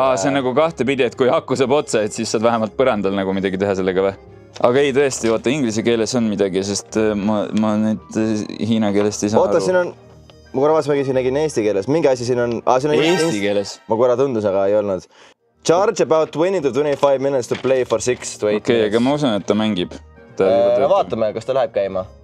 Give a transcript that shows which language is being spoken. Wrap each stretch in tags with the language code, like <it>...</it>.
<et>on nagu kahtepidi, et kui aku saab otsa, et siis saad vähemalt põrandal nagu midagi teha sellega või? Aga ei, tõesti, vaata, inglise keeles on midagi, sest ma nüüd hiina keelest ei saa aru. Oota, siin on... Ma korra vaatasin, nägin eesti keeles. Mingi asi siin on... Eesti keeles? Ma korra tundus, aga ei olnud.</et> <en>Charge about 20 to 25 minutes to play for 6 to 8 minutes.</en> <et>Okei, aga ma usun, et ta mängib. Vaatame, kas ta läheb käima.</et>